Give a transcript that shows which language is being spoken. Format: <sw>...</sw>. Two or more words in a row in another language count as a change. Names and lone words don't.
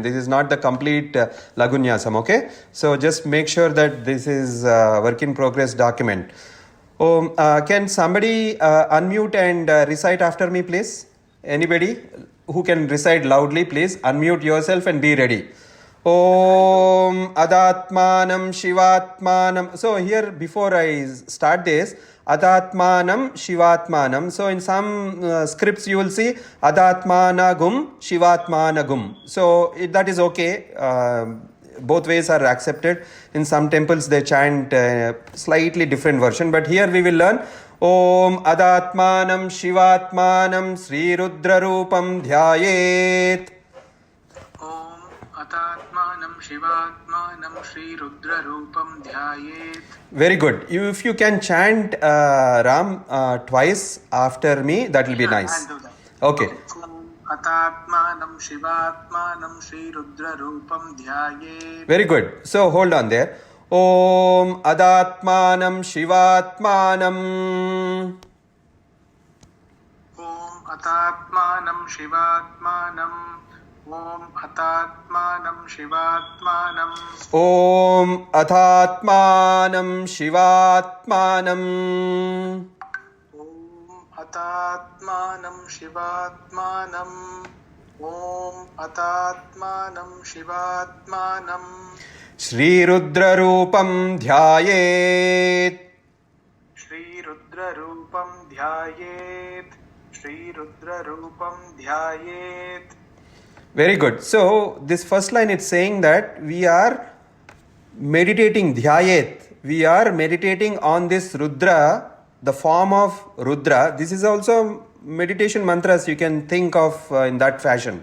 <en>This is not the complete Laghunyasam, okay? So just make sure that this is a work in progress document. Can somebody unmute and recite after me, please? Anybody who can recite loudly, please unmute yourself and be ready.</en> <sa>Om athātmānagṃ śivātmānam.</sa> <en>So here, before I start this,</en> <sa>athātmānagṃ śivātmānam.</sa> <en>So in some scripts you will see</en> <sa>athātmānagum śivātmānagum.</sa> <en>So that is okay. Both ways are accepted. In some temples they chant slightly different version, but here we will learn</en> <sa>Om athātmānagṃ śivātmānam Sri rudrarūpa-ndhyāyēt. Om athātmānagṃ śivātmānam Sri rudrarūpa-ndhyāyēt.</sa> <en>Very good. If you can chant Ram twice after me, that will be nice. I'll do that. Okay.</en> <sa>Athātmānagṃ śivātmānam Sri rudrarūpa-ndhyāyēt.</sa> <en>Very good. So hold on there.</en> <sa>Om athātmānagṃ śivātmānam. Om athātmānagṃ śivātmānam. Om athātmānagṃ śivātmānam. Om athātmānagṃ śivātmānam. Athātmānagṃ śivātmānam. Om athātmānagṃ śivātmānam. Sri rudrarūpa-ndhyāyēt. Sri rudrarūpa-ndhyāyēt. Sri rudrarūpa-ndhyāyēt.</sa> <en>Very good. So this first line is saying that we are meditating dhyāyēt. We are meditating on this Rudra, the form of Rudra. This is also meditation mantras you can think of in that fashion.</en>